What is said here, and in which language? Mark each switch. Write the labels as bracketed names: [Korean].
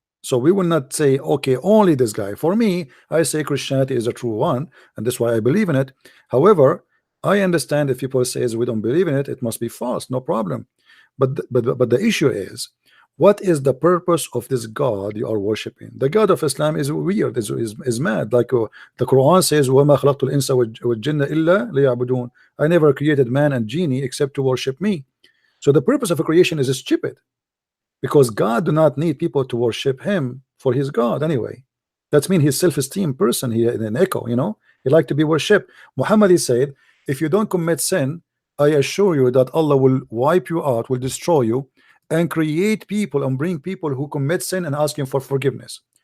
[English] So we will not say, okay, only this guy. For me, I say Christianity is a true one, and that's why I believe in it. However, I understand if people says we don't believe in it, it must be false, no problem. But the issue is, what is the purpose of this God you are worshiping? The God of Islam is weird, is mad. Like the Quran says, [Arabic] وَمَا خَلَقْتُ الْإِنسَ وَالْجِنَّ إِلَّا لِيَعْبُدُونَ. [English] I never created man and genie except to worship me. So the purpose of a creation is stupid, because God do not need people to worship him for his God anyway. That's mean he's self-esteem person here in an echo, you know, he like to be worshipped. Muhammad, he said, if you don't commit sin, I assure you that Allah will wipe you out, will destroy you, and create people and bring people who commit sin and ask him for forgiveness.